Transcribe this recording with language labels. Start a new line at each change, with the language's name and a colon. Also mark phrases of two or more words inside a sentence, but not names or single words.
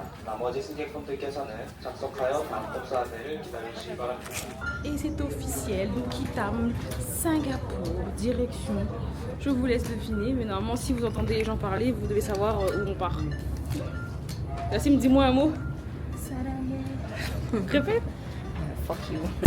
Korean: 나머지 승객분들께서는 착석하여 다음 복수 안내를 기다려주시기 바랍니다.
French: Et c'est officiel, nous quittons Singapour, direction. Je vous laisse deviner, mais normalement, si vous entendez les gens parler, vous devez savoir où on part. Yacine, dis-moi un mot. Salam. Répète.
English: Fuck you.